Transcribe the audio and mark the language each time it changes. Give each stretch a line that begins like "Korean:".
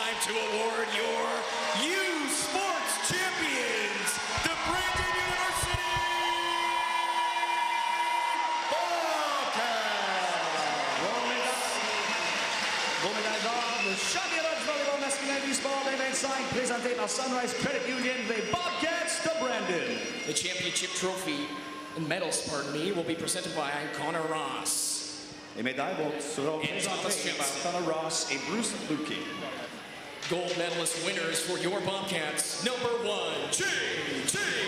English: award your U Sports champions, the Brandon University Bobcats.
French: Vos médailles d'or, le championnat du volleyball masculin du sport 2025, présenté par Sunrise Credit Union, les Bobcats de Brandon.
English: The championship trophy and medals, pardon me, will be presented by Connor Ross.
French: Les médailles seront présentées par Connor Ross et Bruce Luque.
English: Gold medalist winners for your Bobcats, number 1, J.J.